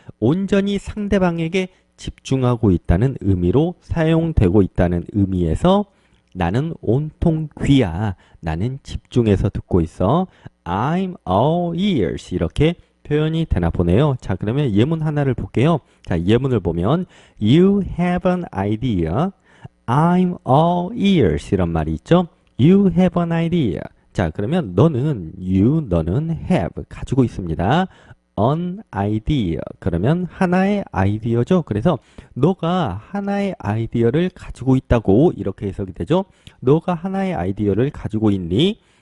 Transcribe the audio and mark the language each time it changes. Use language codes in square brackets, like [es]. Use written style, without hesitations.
[ko] 온전히 상대방에게 집중하고 있다는 의미로 사용되고 있다는 의미에서 나는 온통 귀야. 나는 집중해서 듣고 있어. [en] I'm all ears. [ko] 이렇게 표현이 되나 보네요. 자, 그러면 예문 하나를 볼게요. 자, 예문을 보면 [en] You have an idea. I'm all ears. [ko] 이런 말이 있죠. [en] You have an idea. [ko] 자, 그러면 너는 have 가지고 있습니다. [en] an idea. [ko] 그러면 하나의 아이디어죠. 그래서 너가 하나의 아이디어를 가지고 있다고 이렇게 해석이 되죠. 너가 하나의 아이디어를 가지고 있니?